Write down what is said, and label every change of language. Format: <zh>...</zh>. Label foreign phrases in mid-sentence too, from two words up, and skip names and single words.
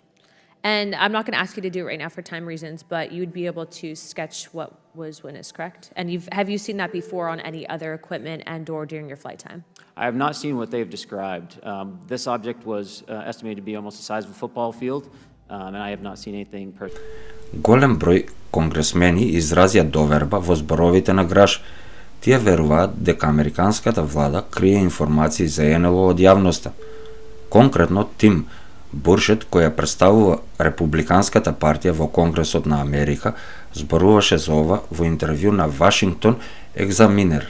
<en>And I'm not going to ask you to do it right now for time reasons, but you'd be able to sketch what was witnessed, correct? And have you seen that before on any other equipment and or during your flight time? I have not seen what they've described. This object was estimated to be almost the size of a football field, and I have not seen anything personal.</en> <mk>Голем број конгресмени изразија доверба во зборовите на Граш. Тие веруваат дека Американската влада крие информации за НЛО од јавноста. Конкретно Тим Буршет, која представува Републиканската партија во Конгресот на Америка, зборуваше за ова во интервју на Вашингтон Екзаминер.</mk>